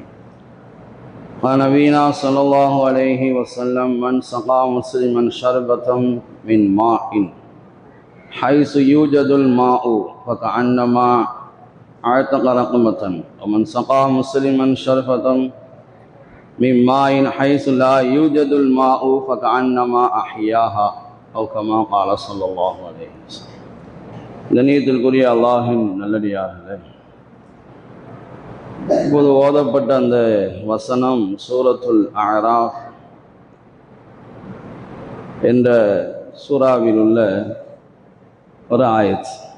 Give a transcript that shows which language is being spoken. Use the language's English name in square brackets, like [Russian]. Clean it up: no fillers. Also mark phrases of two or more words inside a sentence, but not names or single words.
[Arabic] قال نبينا صلى الله عليه وسلم من سقى مسلما شربة من ماء حيث يوجد الماء فكأنما أعتق رقبة ومن سقى مسلما شربة من ماء حيث لا يوجد الماء فكأنما أحياها أو كما قال صلى الله عليه وسلم. [Tamil] கண்ணியத்திற்குரிய அல்லாஹின் நல்லடியார்களே, இப்போது ஓதப்பட்ட அந்த வசனம் சூரத்துல் அராஃப் என்ற சூறாவில் உள்ள ஒரு ஆயத்.